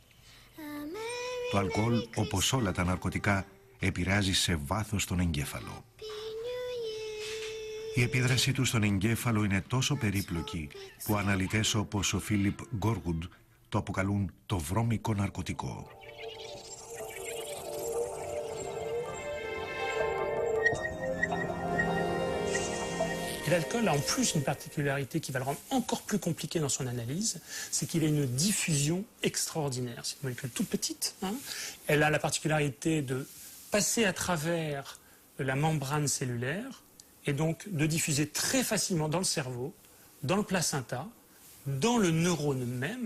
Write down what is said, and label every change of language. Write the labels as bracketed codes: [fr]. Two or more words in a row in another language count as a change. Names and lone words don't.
[el] Το αλκοόλ, όπως όλα τα ναρκωτικά, επηρεάζει σε βάθος τον εγκέφαλο. Η επίδρασή του στον εγκέφαλο είναι τόσο περίπλοκη που αναλυτές όπως ο Φίλιπ Γκόργουντ το αποκαλούν το βρώμικο ναρκωτικό. [fr] Et l'alcool a en plus une particularité qui va le rendre encore plus compliqué dans son analyse, c'est qu'il a une diffusion extraordinaire. C'est une molécule toute petite. Elle a la particularité de passer à travers la membrane cellulaire et donc de diffuser très facilement dans le cerveau, dans le placenta, dans le neurone même.